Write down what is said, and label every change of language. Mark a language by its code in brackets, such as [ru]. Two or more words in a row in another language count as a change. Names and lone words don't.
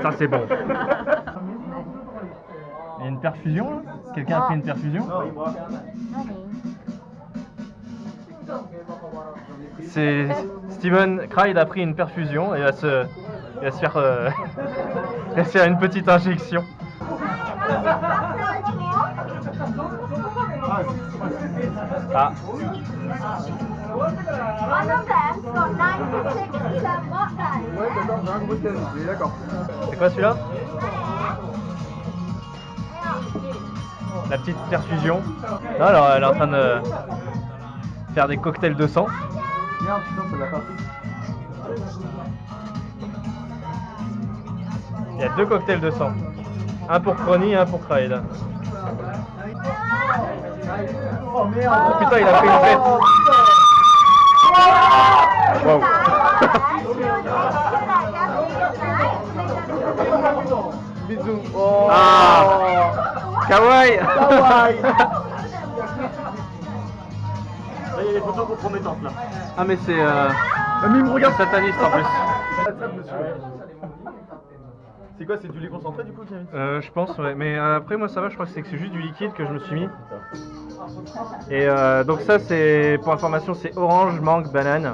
[fr] Ça c'est bon. Il y a une perfusion là? Quelqu'un a pris une perfusion? C'est Steven Craig a pris une perfusion et il va se faire une petite injection. Ah. [en] One of them got 96% vodka. [fr] Ouais, d'accord, j'ai un gros thème. D'accord. C'est quoi celui-là? La petite perfusion. Non, alors elle est en train de faire des cocktails de sang. Merde, putain, c'est la partie. Il y a 2 cocktails de sang. Un pour Crony et un pour Craig. Oh merde. Oh putain, il a pris une tête. Wow. Bisous. Oh. Ah. Kawaii. Kawaii. Là, il y a des photos compromettantes là. Ah mais c'est Mais il me regarde. sataniste en plus. C'est quoi, c'est du lait concentré du coup, Camille? Je pense, ouais. Mais après moi ça va, je crois que c'est juste du liquide que je me suis mis. Et donc ça c'est, pour information, c'est orange, mangue, banane.